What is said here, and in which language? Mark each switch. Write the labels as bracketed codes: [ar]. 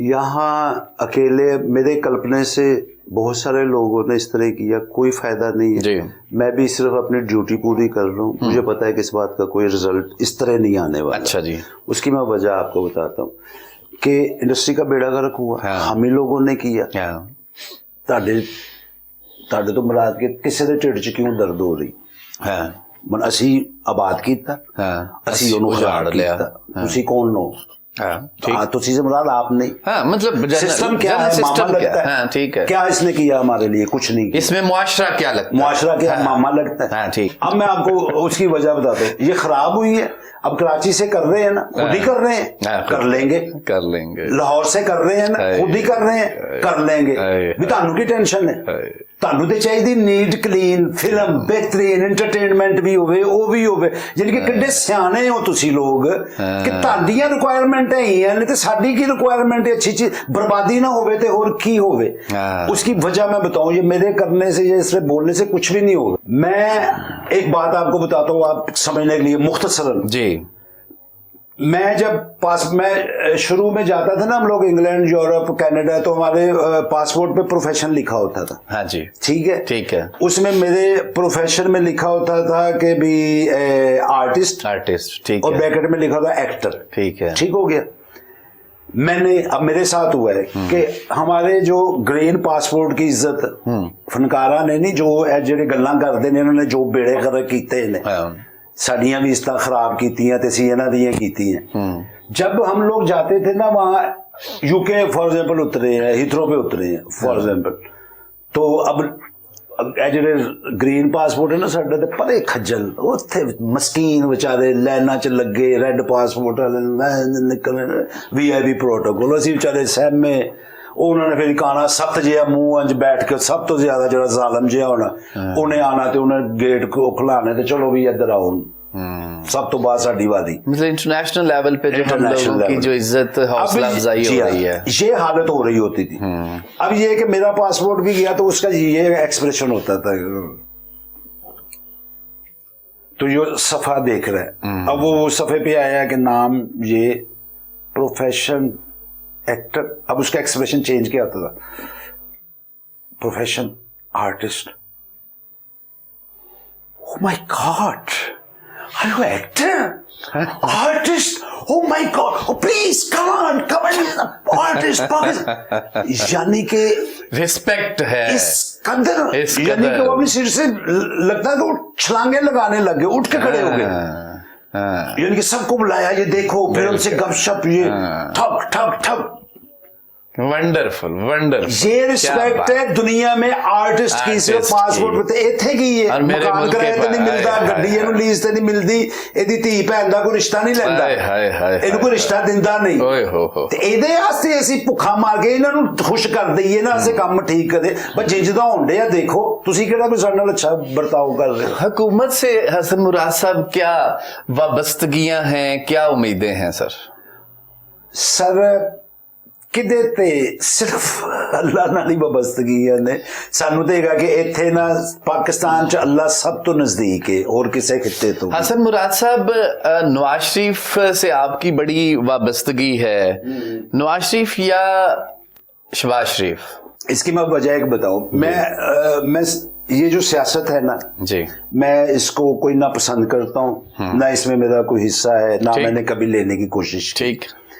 [hi] यहाँ अकेले मेरे कल्पने से बहुत सारे लोगों ने इस तरह किया, कोई फायदा नहीं है जी। मैं भी सिर्फ अपनी ड्यूटी पूरी कर रहा हूँ, मुझे पता है कि इस बात का कोई रिजल्ट इस तरह नहीं आने वाला। अच्छा जी। उसकी मैं वजह आपको बताता हूँ कि इंडस्ट्री का बेड़ा गर्क हुआ, हाँ। हम ही लोगों ने किया। [pa] ਤੁਹਾਡੇ ਤੋਂ ਮੁਰਾਦ ਕਿ ਕਿਸੇ ਦੇ ਢਿੱਡ 'ਚ ਕਿਉਂ ਦਰਦ ਹੋ ਰਹੀ ਹਾਂ ਮਨ ਅਸੀਂ ਆਬਾਦ ਕੀਤਾ, ਅਸੀਂ ਉਹਨੂੰ ਉਜਾੜ ਲਿਆ, ਤੁਸੀਂ ਕੌਣ ਹੋ? [hi] हाँ, तो चीजें मुराद आप नहीं। हाँ, मतलब सिस्टम क्या है, मामा लगता है। हाँ, ठीक है। क्या इसने किया हमारे लिए? कुछ नहीं किया। इसमें मुआशरा क्या लगता है? मुआशरा क्या मामा लगता है। हाँ, ठीक। अब मैं आपको उसकी वजह बताता हूँ। ये खराब हुई है, अब कराची से कर रहे हैं ना, खुद ही कर रहे हैं, कर लेंगे। लाहौर से कर रहे हैं ना, खुद ही कर रहे हैं, कर लेंगे। [pa] भी ਤੁਹਾਨੂੰ ਕੀ ਟੈਨਸ਼ਨ ਹੈ? ਤੁਹਾਨੂੰ ਤੇ ਚਾਹੀਦੀ ਨੀਟ ਕਲੀਨ ਫਿਲਮ, ਬਿਹਤਰੀਨ ਐਂਟਰਟੇਨਮੈਂਟ ਵੀ ਹੋਵੇ, ਉਹ ਵੀ ਹੋਵੇ। ਯਾਨੀ ਕਿ ਕਿੰਨੇ ਸਿਆਣੇ ਹੋ ਤੁਸੀਂ ਲੋਕ ਕਿ ਤੁਹਾਡੀਆਂ ਰਿਕੁਆਇਰਮੈਂਟ ਹੈਗੀਆਂ ਨੇ ਤੇ ਸਾਡੀ ਕੀ ਰਿक्वायरमेंट है? [hi] अच्छी चीज बर्बादी ना होवे तो और की होवे। उसकी वजह मैं बताऊं, ये मेरे करने से, ये इससे बोलने से कुछ भी नहीं होगा। मैं एक बात आपको बताता हूँ, आप समझने के लिए मुख्तसरन जी। मैं जब मैं शुरू में जाता था ना, हम लोग इंग्लैंड, यूरोप, कनाडा, तो हमारे पासपोर्ट पे प्रोफेशन लिखा होता था। हाँ जी, ठीक है। उसमें मेरे प्रोफेशन में लिखा होता था कि भी आर्टिस्ट, ठीक है, और ब्रैकेट में लिखा था एक्टर, ठीक है, ठीक हो गया। मैंने अब मेरे साथ हुआ है कि हमारे जो ग्रीन पासपोर्ट की इज्जत फनकारा ने नहीं, जो [pa] ਜਿਹੜੇ ਗੱਲਾਂ ਕਰਦੇ ਨੇ, ਇਹਨਾਂ ਨੇ ਜੋ ਬੇੜੇ ਗਰਕ ਕੀਤੇ ਨੇ, ਸਾਡੀਆਂ ਵੀ ਇਸਤਾ ਖਰਾਬ ਕੀਤੀਆਂ ਤੇ ਅਸੀਂ ਇਹਨਾਂ ਦੀਆਂ ਕੀਤੀਆਂ। [hi] जब हम लोग जाते थे ना वहाँ यूके फॉर एग्जाम्पल उतरे हैं, हीथ्रो पे उतरे हैं फॉर एग्जाम्पल, तो अब [pa] ਜਿਹੜੇ ਗ੍ਰੀਨ ਪਾਸਪੋਰਟ ਹੈ ਨਾ ਸਾਡੇ ਤੇ ਪਰੇ ਖੱਜਲ, ਉੱਥੇ ਮਸਕੀਨ ਵਿਚਾਰੇ ਲਾਈਨਾਂ 'ਚ ਲੱਗੇ, ਰੈੱਡ ਪਾਸਪੋਰਟ ਵਾਲੇ ਨਿਕਲ VIP ਪ੍ਰੋਟੋਕੋਲ, ਅਸੀਂ ਵਿਚਾਰੇ ਸਹਿਮੇ। ਉਹਨਾਂ ਨੇ ਫਿਰ ਕਾਣਾ ਸਖਤ ਜਿਹਾ ਮੂੰਹ 'ਚ ਬੈਠ ਕੇ, ਸਭ ਤੋਂ ਜ਼ਿਆਦਾ ਜਿਹੜਾ ਜ਼ਾਲਮ ਜਿਹਾ ਹੋਣਾ, ਉਹਨੇ ਆਣਾ ਤੇ ਉਹਨੇ ਗੇਟ ਖੁਲਾਣੇ ਤੇ ਚਲੋ ਵੀ ਇੱਧਰ ਆਓ। [hi] सब तो बात साड़ी वादी, मतलब इंटरनेशनल लेवल पे जो हम लोगों की जो इज्जत हौसला अफजाई हो रही है, ये हालत हो रही होती थी। अब ये कि मेरा पासपोर्ट भी गया तो उसका ये एक्सप्रेशन होता था, तो ये सफा देख रहा है। अब वो सफे पे आया कि नाम ये प्रोफेशन एक्टर, अब उसका एक्सप्रेशन चेंज किया होता था, profession artist. [en] Oh my God, are you an actor? Artist? Oh my God, oh please come on, artist, [hi] यानी कि रिस्पेक्ट है इस कदर, यानी कि वो अपनी सिर से लगता है कि वो छलांगे लगाने लगे, उठ के खड़े हो गए। यानी कि सबको बुलाया, ये देखो, फिर उनसे गपशप, ये ठक ठक ठक। वंडरफुल वंडरफुल, ये रिस्पेक्ट है दुनिया में आर्टिस्ट की, सिर्फ पासपोर्ट पे इत्थे की है। [pa] मकान किराए ते नहीं मिलता, गड्डी ਇਹਨੂੰ ਲੀਜ਼ ਤੇ ਨਹੀਂ ਮਿਲਦੀ, ਇਹਦੀ ਧੀ ਭੈਣ ਦਾ ਕੋਈ ਰਿਸ਼ਤਾ ਨਹੀਂ ਲੈਂਦਾ, ਇਹਨੂੰ ਕੋਈ ਰਿਸ਼ਤਾ ਦਿੰਦਾ ਨਹੀਂ। ਤੇ ਇਹਦੇ ਵਾਸਤੇ ਅਸੀਂ ਭੁੱਖਾ ਮਾਰ ਕੇ ਇਹਨਾਂ ਨੂੰ ਖੁਸ਼ ਕਰ ਦਈਏ ਨਾ, ਅਸੀਂ ਕੰਮ ਠੀਕ ਕਰੇ। ਬਸ ਜਿੱਦਾਂ ਹੁੰਦੇ ਆ, ਦੇਖੋ ਤੁਸੀਂ ਕਿਹੜਾ ਕੋਈ ਸਾਡੇ ਨਾਲ ਅੱਛਾ ਬਰਤਾਓ ਕਰ ਰਹੇ ਹੋ। [hi] हुकूमत से हसन मुराद साहब क्या वाबस्तगियां हैं, क्या उम्मीदें हैं सर? [pa] सर ਕਿਤੇ ਤੇ ਸਿਰਫ ਅੱਲਾ ਨਾਲ ਹੀ ਵਬਸਤਗੀਆਂ ਨੇ। ਸਾਨੂੰ ਤੇ ਹੈਗਾ ਕਿ ਇੱਥੇ ਨਾ ਪਾਕਿस्तान ਚ ਅੱਲਾ ਸਭ ਤੋਂ ਨਜ਼ਦੀਕ [hi] है और किसी खित्ते तो। हसन मुराद साहब, नवाज शरीफ से आपकी बड़ी वाबस्तगी है, नवाज शरीफ या शहबाज शरीफ? इसकी मैं वजह एक बताऊं, मैं ये जो सियासत है ना जी, मैं इसको कोई ना पसंद करता हूँ, ना इसमें मेरा कोई हिस्सा है, ना मैंने कभी लेने की कोशिश। ठीक,